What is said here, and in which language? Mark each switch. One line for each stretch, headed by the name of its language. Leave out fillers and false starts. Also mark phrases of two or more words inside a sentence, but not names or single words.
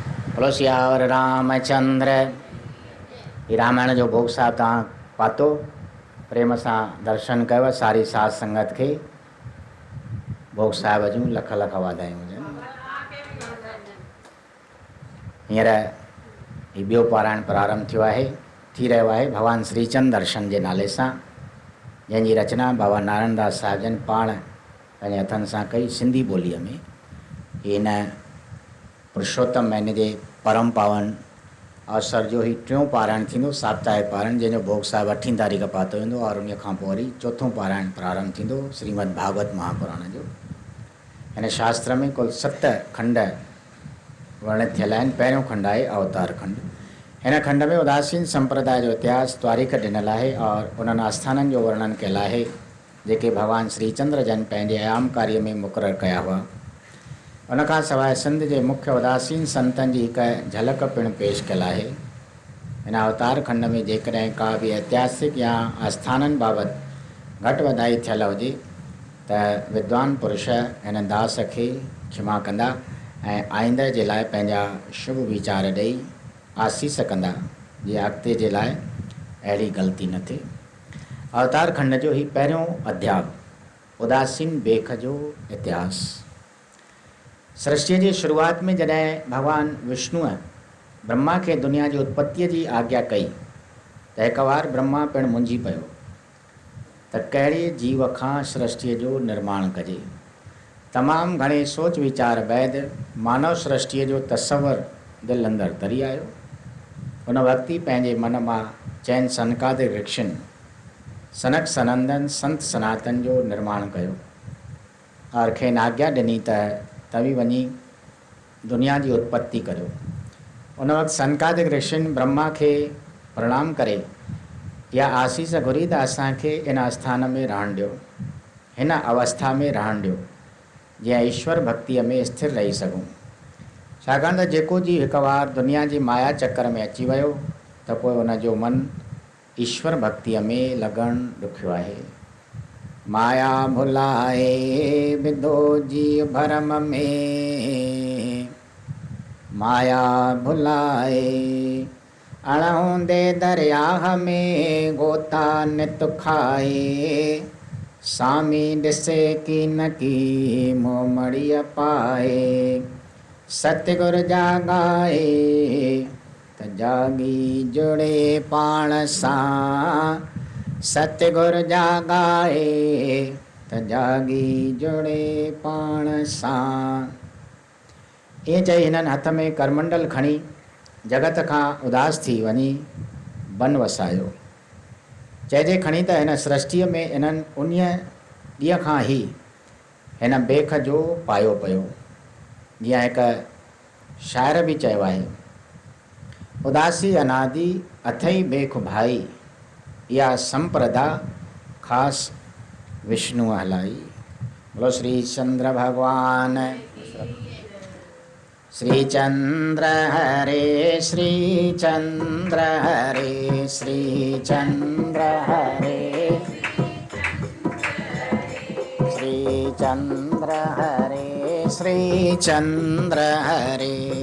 Sindhi: बोलो सियावर रामचंद्र। ही रामायण जो भोग साहब तव्हां पातो, प्रेम सां दर्शन कयो। सारी साध संगत खे भोग साहिब जूं लख लख वाधायूं हुजनि। हींअर ही ॿियो पारायण प्रारंभ थियो आहे, थी रहियो आहे भगवान श्रीचंद दर्शन जे नाले सां, जंहिंजी रचना बाबा नारायण दास साहिब जन पाण पंहिंजे हथनि सां कई सिंधी ॿोलीअ में। हिन पुरुषोत्तम महीने जे परम पावन अवसर जो ही टियों पारायण थींदो, साप्ताहिक पारायण, जंहिंजो भोग साहिब 8 तारीख़ पातो वेंदो और उन खां पोइ वरी चोथों पारायण प्रारंभ थींदो श्रीमद भागवत महापुराण जो। हिन शास्त्र में कुल 7 खंड वर्णित थियल आहिनि। पहिरियों खंड आहे अवतार खंड। हिन खंड में उदासीन संप्रदाय जो इतिहास तारीख़ ॾिनल आहे और उन्हनि आस्थाननि जो वर्णन कयल आहे जेके भगवान श्रीचंद्र जन पंहिंजे आयाम कार्य में मुक़ररु कया हुआ। उनखां सवाइ सिंध जे मुख्य उदासीन संतनि जी हिकु झलक पिणु पेश कयल आहे। हिन अवतार खंड में जेकॾहिं का बि ऐतिहासिक या आस्थाननि बाबति घटि वधाई थियल हुजे त विद्वान पुरुष हिन दास खे क्षमा कंदा ऐं आईंदह जे लाइ पंहिंजा शुभ वीचार ॾेई आसीस कंदा जीअं अॻिते जे लाइ अहिड़ी ग़लती न थिए। अवतार खंड जो ही पहिरियों अध्याय उदासीन बेख जो इतिहास। सृष्टि जी शुरूआत में जॾहिं भगवान विष्णुअ ब्रह्मा खे दुनिया जी उत्पत्तीअ जी आज्ञा कई त हिकु बार ब्रह्मा पिणु मुंझी पियो त कहिड़े जीव खां सृष्टिअ जो निर्माण कजे। तमामु घणे सोच वीचार बैदि मानव सृष्टिअ जो तसवर दिलि अंदरि तरी आयो। उन वक़्तु ई पंहिंजे मन मां चइनि सनकादिक ऋषियुनि सनक सनंदन संत सनातन जो निर्माण कयो और खेनि आज्ञा ॾिनी त तव्हीं वञी दुनिया जी उत्पत्ति करियो। उन वक़्तु सनकादिक ऋषियुनि ब्रह्मा खे प्रणाम करे या आसीस घुरी त असांखे इन आस्थान में रहणु ॾियो, हिन अवस्था में रहणु ॾियो जीअं ईश्वर भक्तीअ में स्थिर रही सघूं। छाकाणि त जेको जीव हिकु बार दुनिया जी माया चकर में अची वियो त पोइ उनजो मन ईश्वर भक्तीअ में लॻणु ॾुखियो आहे। माया भुलाए विधो जीव भरम में, माया भुलाए अणहूंदे दरियाह में गोता नित खाए, सामी ॾिसे की न की मोह मड़ीअ पाए, सतगुर जागाए त जागी जुड़े पाण सां, सतगुर जागाए त जागी जुड़े पाण सां। ईअं चई हिननि हथ में करमंडल खणी जगत खां उदास थी वञी बन वसायो। चइजे खणी त हिन सृष्टिअ में इन्हनि उन्हीअ ॾींहं खां ई हिन बेख जो पायो पियो। जीअं हिकु शाइर बि चयो आहे, उदासी अनादि अथई बेख भाई, इहा संप्रदा ख़ासि विष्णु हलाई। बोलो श्री चंद्र भगवान, श्री चंद्र हरे, श्री चंद्र हरे, श्री चंद्र हरे, श्री चंद्र हरे, श्री चंद्र हरे।